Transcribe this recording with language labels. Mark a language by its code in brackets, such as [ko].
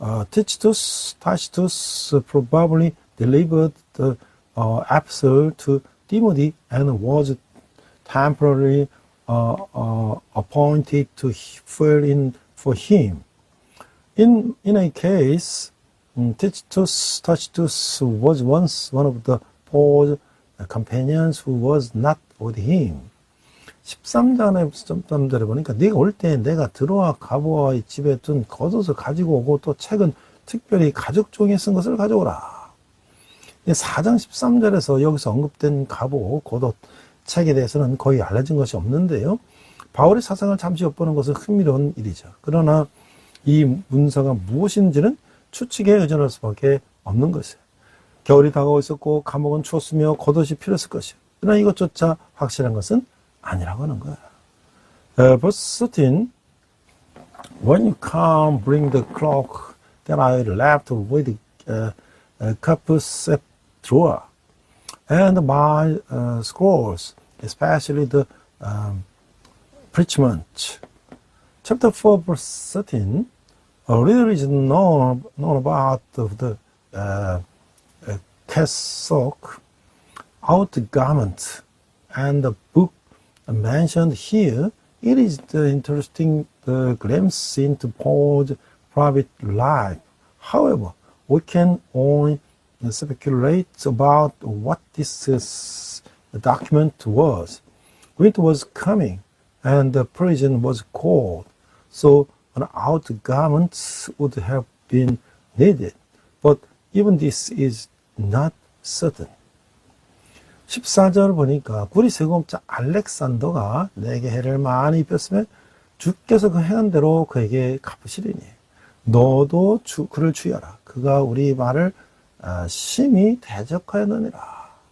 [en] Tychicus probably delivered the epistle to Timothy and was temporarily appointed to fill in for him. In a case, Tychicus was once one of the Paul's companions who was not with him. [ko] 13절에 보니까 네가 올 때 내가 들어와 가보아의 집에 둔 겉옷을 가지고 오고 또 책은 특별히 가죽 종이에 쓴 것을 가져오라. 4장 13절에서 여기서 언급된 갑옷, 겉옷, 책에 대해서는 거의 알려진 것이 없는데요. 바울의 사상을 잠시 엿보는 것은 흥미로운 일이죠. 그러나 이 문서가 무엇인지는 추측에 의존할 수밖에 없는 것이에요. 겨울이 다가오고 있었고 감옥은 추웠으며 겉옷이 필요했을 것이에요. 그러나 이것조차 확실한 것은 아니라고 하는 거야. [en] Verse 13, when you come, bring the cloak that I left with Carpus at Troa, and my scrolls, especially the preachment. Chapter 4, verse 13, little is known about the cassock, outgarment, and the book mentioned here. It is the interesting glimpse into Paul's private life. However, we can only speculate about what this document was. Winter was coming, and the prison was cold, so an outgarment would have been needed. But even this is not certain. [ko] 14절 보니까 구리 세공자 알렉산더가 내게 해를 많이 입혔으며 주께서 그 행한 대로 그에게 갚으시리니. 너도 그를 주의하라. 그가 우리 말을 심히 대적하였느니라.